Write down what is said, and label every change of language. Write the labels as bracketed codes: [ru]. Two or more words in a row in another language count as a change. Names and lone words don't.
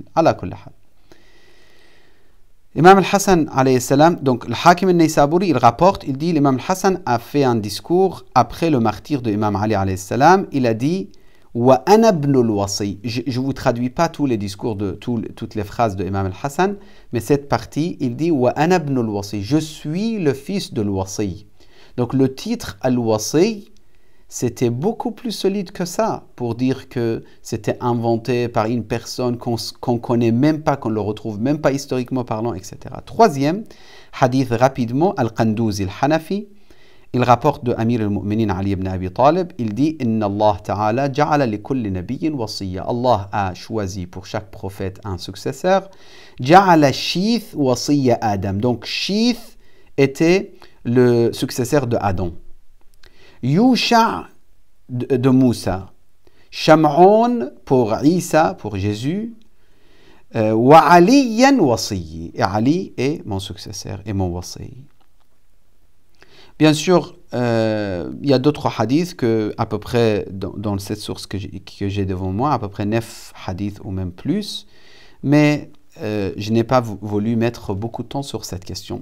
[ar] على كل حال الإمام الحسن, عليه السلام, [fr] donc le Hakim al-Naysaburi, il rapporte, il dit, l'Imam al-Hassan a fait un discours après le martyre de Imam Ali, [ar] عليه السلام, [fr] il a dit, [ar] وأنا ابن الوصي. [fr] Je ne vous traduis pas tous les discours de toutes les phrases de Imam al-Hassan, mais cette partie, il dit, [ar] وأنا ابن الوصي. [fr] Je suis le fils de al-wasi. Donc le titre al-wasi, c'était beaucoup plus solide que ça, pour dire que c'était inventé par une personne qu'on ne connaît même pas, qu'on ne le retrouve même pas historiquement parlant, etc. Troisième hadith rapidement, Al-Qandouzi al-Hanafi, il rapporte de Amir al-Mu'minin Ali ibn Abi Talib, il dit « [ar] إن الله تعالى جعل لكل نبي وصيا [fr] » Allah a choisi pour chaque prophète un successeur. « [ar] جعل شيث وصي آدم [fr] » donc Shith était le successeur de Adam. Yusha' de Moussa, Sham'on pour Isa, pour Jésus, [ar] وعليا وصيي, [fr] et Ali est mon successeur et mon wasi. Bien sûr, il y a d'autres hadiths que, à peu près, dans cette source que j'ai devant moi, à peu près 9 hadiths ou même plus, mais je n'ai pas voulu mettre beaucoup de temps sur cette question.